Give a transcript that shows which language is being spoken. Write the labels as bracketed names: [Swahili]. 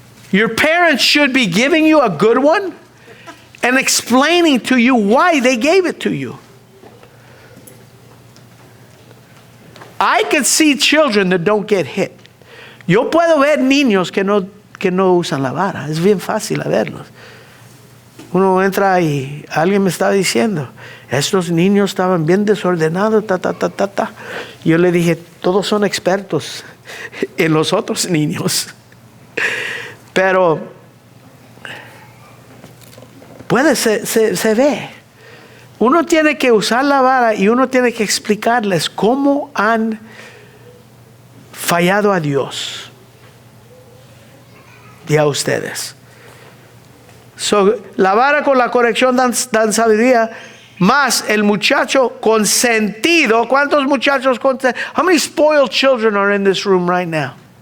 [English] Your parents should be giving you a good one and explaining to you why they gave it to you. I can see children that don't get hit. [Spanish] Yo puedo ver niños que no usan la vara. Es bien fácil a verlos. Uno entra y alguien me estaba diciendo, estos niños estaban bien desordenados, Yo le dije, todos son expertos en los otros niños. Pero se ve. Uno tiene que usar la vara y uno tiene que explicarles cómo han fallado a Dios y a ustedes. La vara con la corrección dan sabiduría, más el muchacho consentido. ¿Cuántos muchachos consentidos? [English] How many spoiled children are in this room right now?